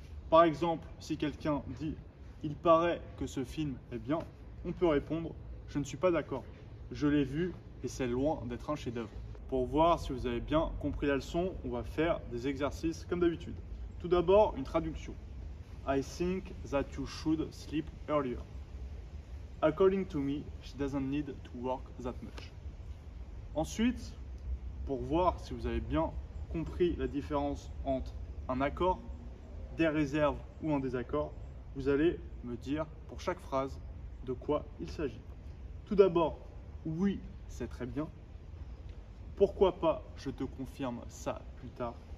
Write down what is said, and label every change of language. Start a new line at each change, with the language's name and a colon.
French: Par exemple, si quelqu'un dit « il paraît que ce film est bien », on peut répondre « je ne suis pas d'accord, je l'ai vu et c'est loin d'être un chef-d'œuvre ». Pour voir si vous avez bien compris la leçon, on va faire des exercices comme d'habitude. Tout d'abord, une traduction.
English: I think that you should sleep earlier. According to me, she doesn't need to work that much.
French: Ensuite, pour voir si vous avez bien compris la différence entre un accord, des réserves ou un désaccord, vous allez me dire pour chaque phrase de quoi il s'agit. Tout d'abord, oui, c'est très bien. Pourquoi pas, je te confirme ça plus tard.